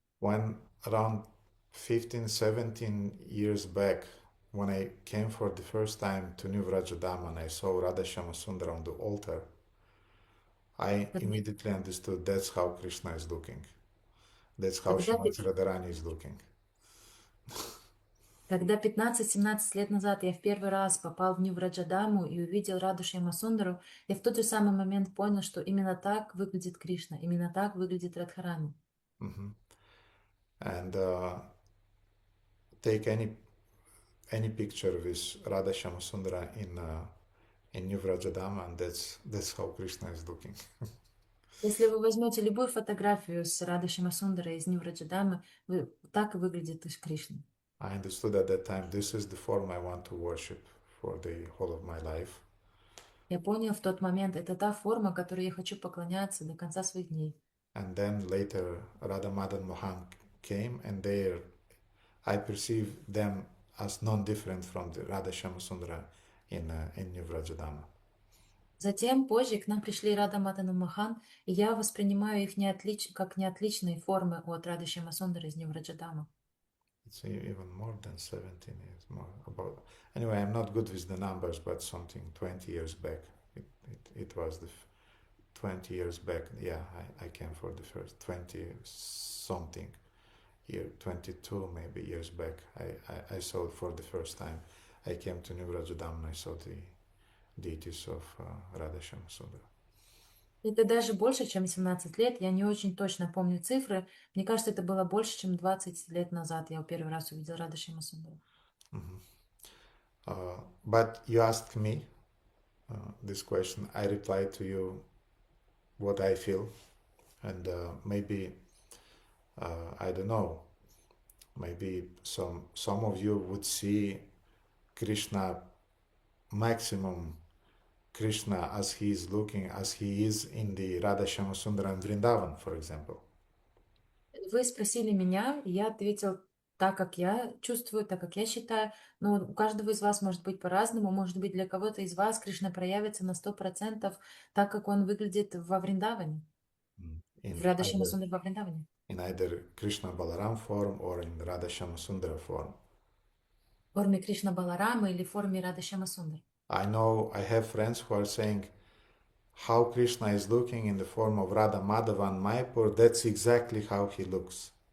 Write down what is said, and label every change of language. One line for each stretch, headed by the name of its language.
English: When around 15-17 years back, when I came for the first time to New Vrajadam and I saw Radha Shama Sundara on the altar, I immediately understood that's how Krishna is looking. That's how Srimati Radharani is looking.
Russian: Когда 15-17 лет назад я в первый раз попал в Нью-Враджадаму и увидел Раду Шьямасундару, я в тот же самый момент понял, что именно так выглядит Кришна, именно так выглядит Радхарани. Mm-hmm.
English: And take any picture with Radha Shyamasundara in New Vrajadama, and that's how Krishna is looking.
Russian: Если вы возьмете любую фотографию с Радой Шьямасундарой из Нью-Враджадамы, так и выглядит Кришна.
English: I understood at that time this is the form I want to worship for the whole of my life.
Russian: Я понял в тот момент, это та форма, которой я хочу поклоняться до конца своих дней.
English: And then later Radha Madan Mohan came, and there I perceived them as non-different from the Radha Shyamasundara in New Vrajadama.
Russian: Затем, позже, к нам пришли Рада Мадан и Махан, и я воспринимаю их как неотличные формы от Рады Шьямасундары из Нью-Враджадама.
English: It's even more than 17 years more. Anyway, I'm not good with the numbers, but something 20 years back. It was the 20 years back. Yeah, I came for the first 20 something year, 22 maybe years back. I saw it for the first time. I came to New Vrajadam and I saw the deities of Radha Shyamasundara.
Russian: Это даже больше, чем 17 лет. Я не очень точно помню цифры. Мне кажется, это было больше, чем 20 лет назад. Я первый раз увидел Рада Шьямасундару.
English: But you asked me this question. I replied to you what I feel. And maybe, I don't know, maybe some of you would see Krishna, maximum Krishna as he is looking, as he is in the Radha Shyamasundara and Vrindavan, for example.
Russian: Вы спросили меня, и я ответил так, как я чувствую, так, как я считаю. Но у каждого из вас может быть по-разному. Может быть, для кого-то из вас Кришна проявится на 100% так, как он выглядит во Вриндаване. В Рада Шьямасундаре во Вриндаване.
English: In either Krishna Balaram form or in Radha Shyamasundara form.
Russian: В форме Кришна Баларама или в форме Рада Шьямасундар.
English: I know I have friends who are saying how Krishna is looking in the form of Radha Madhava and Mayapur, that's exactly how he looks.